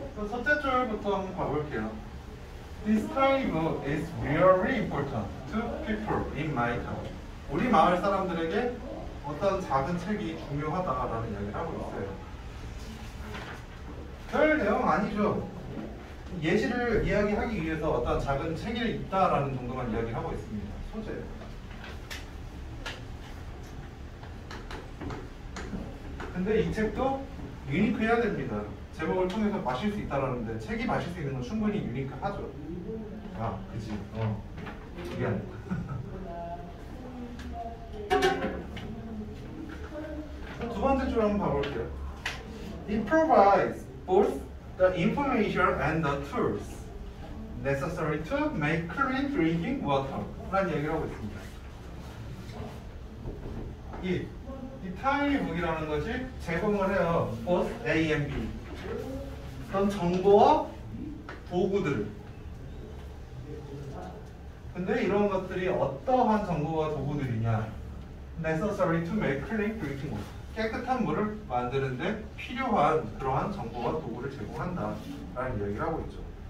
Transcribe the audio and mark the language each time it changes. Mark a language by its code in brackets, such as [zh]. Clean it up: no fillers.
[ko] 첫째 줄부터 한번 가볼게요. [en] This tiny book is really important to people in my town. [ko] 우리 마을 사람들에게 어떤 작은 책이 중요하다라는 이야기를 하고 있어요. 별 내용 아니죠. 예시를 이야기하기 위해서 어떤 작은 책이 있다라는 정도만 이야기를 하고 있습니다. 소재. 근데 이 책도 유니크해야 됩니다. 제목을 통해서 마실 수 있다라는데 책이 마실 수 있는 건 충분히 유니크하죠. 아, 그치. 미안. 두 번째 줄 한번 봐볼게요. [en] It provides both the information and the tools necessary to make clean drinking water [ko] 라는 얘기를 하고 있습니다. 이 tiny book이라는 것이 제공을 해요. [en] both A and B. [ko] 그런 정보와 도구들을. 근데 이런 것들이 어떠한 정보와 도구들이냐? [en] necessary to make clean drinking water. [ko] 깨끗한 물을 만드는데 필요한 그러한 정보와 도구를 제공한다 라는 이야기를 하고 있죠.